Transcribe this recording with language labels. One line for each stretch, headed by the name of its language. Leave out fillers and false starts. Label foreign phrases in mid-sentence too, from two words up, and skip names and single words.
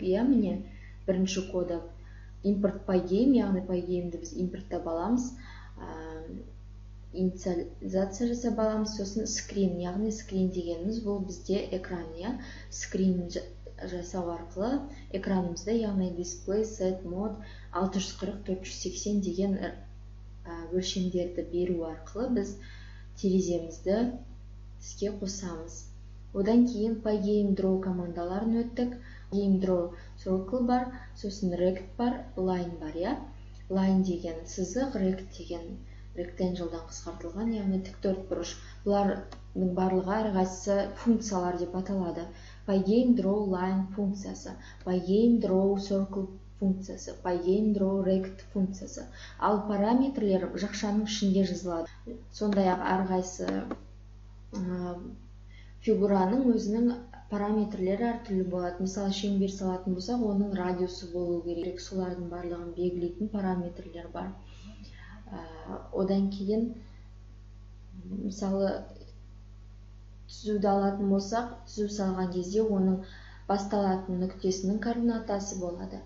Kazakh: Міне бірінші коды импорт Pygame, яғни Pygame'ді біз импорттап аламыз, инициализация жасап аламыз. Сосын screen, яғни screen дегеніміз бұл бізде экран, screen жасау арқылы экранымызда, яғни
English: display set mode
Kazakh: 640-480 деген өлшемдерді беру арқылы біз тереземізді іске қосамыз. Одан кейін Pygame draw командаларын өттік. Pygame
English: draw circle
Kazakh: бар, сосын rect бар, line бар. Line деген сызық, rect деген rectangle'дан қысқартылған, яғни тіктөртбұрыш. Бұлардың барлығы әрқайсысы функциялар деп аталады. Pygame
English: draw line
Kazakh: функциясы, Pygame
English: draw circle
Kazakh: функциясы, Pygame
English: draw rect
Kazakh: функциясы. Ал параметрлер жақшаның ішінде жазылады. Сондай-ақ әрқайсы фигураның өзінің параметрлері әртүрлі болады. Мысалы, шеңбер салатын болсақ, оның радиусы болу керек. Солардың барлығын белгілейтін параметрлер бар. Одан кейін, мысалы, түзуді алатын болсақ, түзу салған кезде оның басталатын нүктесінің координатасы болады.